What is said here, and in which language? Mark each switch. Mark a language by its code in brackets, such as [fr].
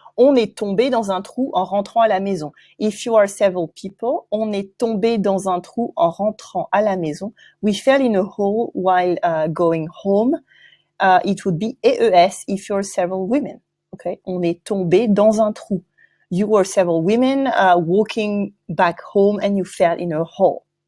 [fr] On est tombé dans un trou en rentrant à la maison. [en] If you are several people, [fr] on est tombé dans un trou en rentrant à la maison. [en] We fell in a hole while going home. It would be EES if you're several women. [fr] Okay, on est tombé dans un trou. [en] You were several women walking back home and you fell in a hole.